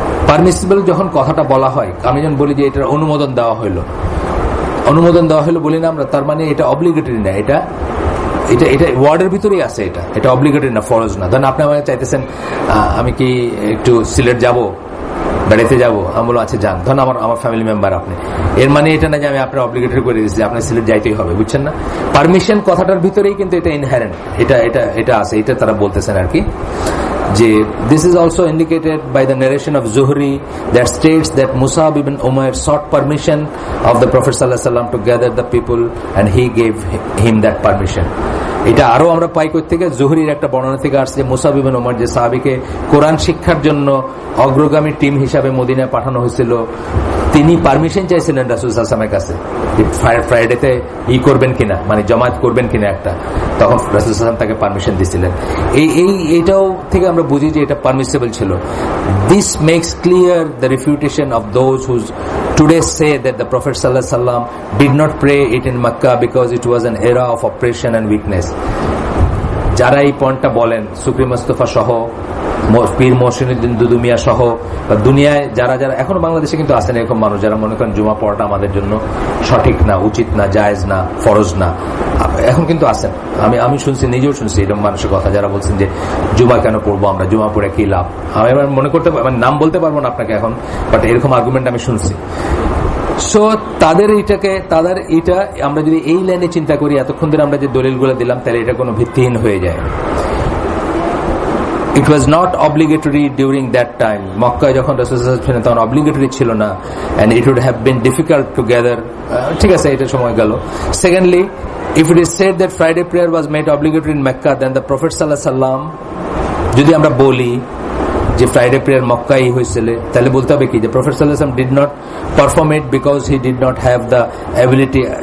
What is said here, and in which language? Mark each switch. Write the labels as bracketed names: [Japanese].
[Bangla] Permissible যখন কথাটা বলা হয়, আমি যখন বলি যে এটার অনুমোদন দেওয়া হইলো বলি না আমরা, তার মানে এটা অব্লিগেটরি না, এটা ওয়ার্ডের ভিতরেই আছে, এটা অব্লিগেটরি না, ফরজ না। ধরেন আপনি আমাকে চাইতেছেন আমি কি একটু সিলেট যাব, বেড়াইতে যাবো, আমি বললাম আচ্ছা যান, ধরেন আমার ফ্যামিলি মেম্বার আপনি, এর মানে এটা না যে আমি আপনার অব্লিগেটরি করে দিচ্ছি, আপনার সিলেট যাইতেই হবে, বুঝছেন না? পারমিশন কথাটার ভিতরেই কিন্তু এটা ইনহেরেন্ট, এটা আছে, এটা তারা বলতেছেন আর কি, যে [English] this is also indicated by the narration of Zuhri that states that Musab ibn Umair sought permission of the Prophet sallallahu alaihi wasallam to gather the people and he gave him that permission. [Bangla] এটা আরো আমরা পাই কই থেকে, জুহরির একটা বর্ণনা থেকে আসছে, মুসাব ইবনে উমর যে সাহাবীকে কোরআন শিক্ষার জন্য অগ্রগামী টিম হিসাবে মদিনায় পাঠানো হয়েছিল, তিনি পারমিশন চাইছিলেন রাসূল সাল্লাল্লাহু আলাইহি ওয়াসাল্লামের কাছে, ফ্রাইডেতে করবেন কিনা, মানে জামাত করবেন কিনা একটা, তখন রাসূল সাল্লাল্লাহু আলাইহি ওয়াসাল্লাম তাকে পারমিশন দিয়েছিলেন। এইটাও থেকে আমরা বুঝি যে এটা পারমিসিবল ছিল। [English] This makes clear the refutation of those whose today say that the Prophet sallallahu alaihi wasallam did not pray it in Makkah because it was an era of oppression and weakness. [Bangla] যারা এই পয়েন্টটা বলেন, supreme Mustafa সহ, পীর মহসিনুদ্দিন দুদুমিয়া সহ, দুনিয়ায় যারা এখনো বাংলাদেশে কিন্তু আছেন এরকম মানুষ যারা মনে করেন জুমা পড়াটা আমাদের জন্য সঠিক না, উচিত না, জায়েজ না, ফরজ না, এখন কিন্তু আছেন। আমি শুনছি, নিজেও শুনছি এরকম মানুষের কথা যারা বলছেন যে জুমা কেন পড়বো আমরা, জুমা পড়ে কি লাভ। আমি এবার মনে করতে, নাম বলতে পারবো না আপনাকে এখন, বাট এরকম আর্গুমেন্ট আমি শুনছি। সো তাদের এটা আমরা যদি এই লাইনে চিন্তা করি, এতক্ষণ ধরে আমরা যে দলিলগুলো দিলাম, তাহলে এটা কোনো ভিত্তিহীন হয়ে যায়। [English] It was not obligatory during that time. [Bangla] মক্কায় যখন রাসূলুল্লাহ ছিলেন তখন obligatory ছিল না, [English] and it would have been difficult to gather. [Bangla] ঠিক আছে, এটা সময় গেল। [English] Secondly, if it is said that Friday prayer was made obligatory in Mecca, then the Prophet sallallahu alaihi wasallam, [Bangla] যদি আমরা বলি যে ফ্রাইডে প্রেয়ার মক্কায় হয়েছিল, তাহলে বলতে হবে কি যে [English] Prophet সাল্লাল্লাহু আলাইহি ওয়াসাল্লাম did not perform it because he did not have the ability.